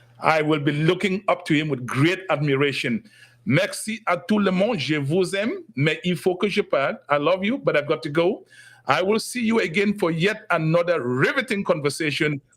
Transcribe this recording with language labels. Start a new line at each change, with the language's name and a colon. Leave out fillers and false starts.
English: I will be looking up to him with great admiration.
French: Merci à tout le monde. Je vous aime, mais il faut que je parte.
English: I love you, but I've got to go. I will see you again for yet another riveting conversation.